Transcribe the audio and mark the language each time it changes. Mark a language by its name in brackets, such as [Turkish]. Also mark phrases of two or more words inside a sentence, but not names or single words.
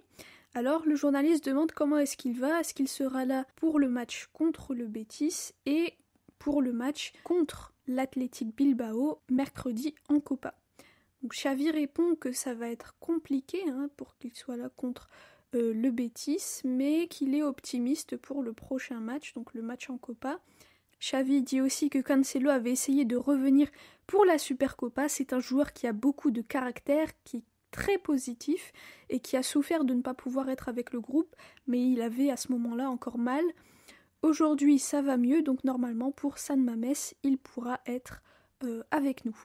[French] Alors le journaliste demande comment est-ce qu'il va, est-ce qu'il sera là pour le match contre le Betis et pour le match contre l'Athletic Bilbao mercredi en Copa. Donc Xavi répond que ça va être compliqué pour qu'il soit là contre le Betis, mais qu'il est optimiste pour le prochain match, donc le match en Copa. Xavi dit aussi que Cancelo avait essayé de revenir pour la Supercopa. C'est un joueur qui a beaucoup de caractère, qui est très positif et qui a souffert de ne pas pouvoir être avec le groupe, mais il avait à ce moment-là encore mal. Aujourd'hui, ça va mieux, donc normalement pour San Mamés, il pourra être avec nous.